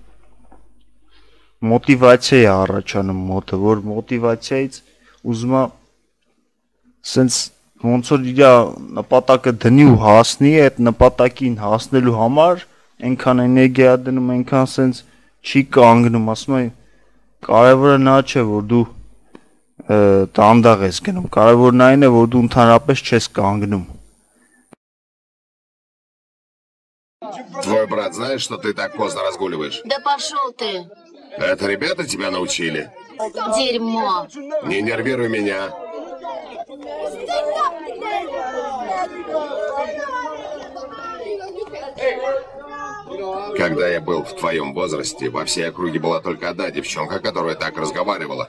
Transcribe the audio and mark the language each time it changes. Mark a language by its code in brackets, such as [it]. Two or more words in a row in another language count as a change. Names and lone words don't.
[hy] մոտիվացիա է առաջանում մոտը, որ մոտիվացիայից ուզում է սենց ոնց որ իր նպատակը դնի ու հասնի, այդ նպատակին հասնելու համար այնքան էներգիա դնում, այնքան սենց չի կանգնում, ասում է կարևորը նա չէ, որ դու դանդաղ ես գնում, կարևորն այն է, որ դու ընդհանրապես չես կանգնում։ [ru] Твой брат знает, что ты так поздно разгуливаешь? Да пошел ты. Это ребята тебя научили? Дерьмо. Не нервируй меня. Когда я был в твоем возрасте, во всей округе была только одна девчонка, которая так разговаривала.